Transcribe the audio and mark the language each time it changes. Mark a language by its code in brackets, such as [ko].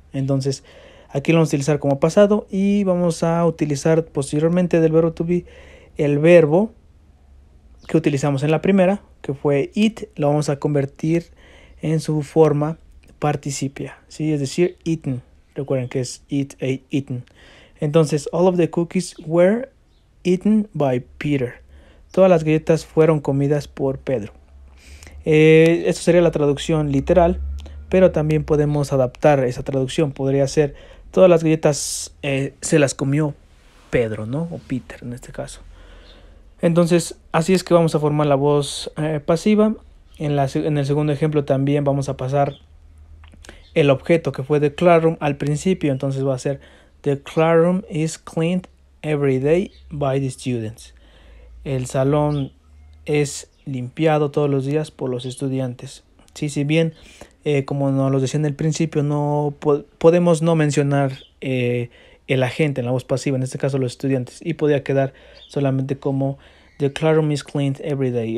[es] Entonces aquí lo vamos a utilizar como pasado y vamos a utilizar posteriormente del verbo to be el verbo que utilizamos en la primera, que fue eat, lo vamos a convertir en su forma participia, ¿sí? Es decir, eaten. Recuerden que es eat, ate, eaten. Entonces, [en] all of the cookies were eaten by Peter. [es] Todas las galletas fueron comidas por Pedro. Esto sería la traducción literal, pero también podemos adaptar esa traducción. Podría ser, todas las galletas se las comió Pedro, ¿no? O Peter en este caso. Entonces, así es que vamos a formar la voz pasiva. En el segundo ejemplo también vamos a pasar el objeto que fue the classroom al principio. Entonces va a ser [en] the classroom is cleaned every day by the students. [es] El salón es limpiado todos los días por los estudiantes. Sí, si bien, como nos lo decía en el principio, no podemos no mencionar el agente en la voz pasiva, en este caso los estudiantes, y podría quedar solamente como [en] the classroom is cleaned every day.